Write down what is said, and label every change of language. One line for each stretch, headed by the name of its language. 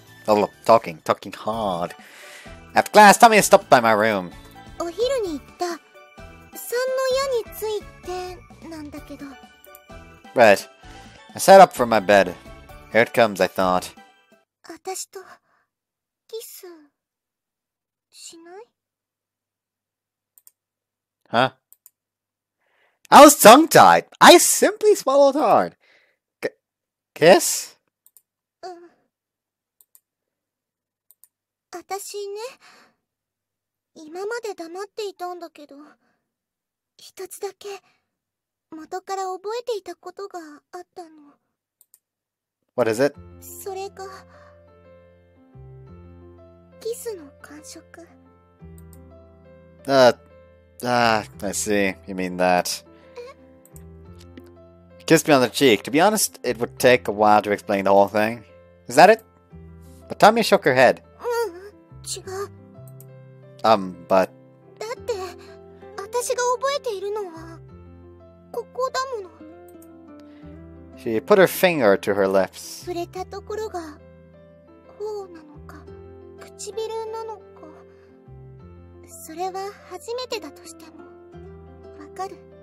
English: Oh, talking hard. After class, Tamie stopped by my room.
Japanese: お昼に言った3の矢についてなんだけど。
English: Right. I sat up from my bed. Here it comes, I thought.
Japanese: 私とキスしない？
English: Huh? I was tongue-tied. I simply swallowed hard. Kiss?
Japanese: 私ね、今まで黙っていたんだけど、一つだけ元から覚えていたことがあったの。
English: What is it?
Japanese: それがキスの感触。
English: I see. You mean that. You kissed me on the cheek. To be honest, it would take a while to explain the whole thing. Is that it? But Tamie shook her head.
Japanese: 違う。
English: But...
Japanese: だって、私が覚えているのは、ここだもの。
English: She put her finger to her lips.
Japanese: 触れたところが、頬なのか、唇なのか。それは初めてだとしても、わかる？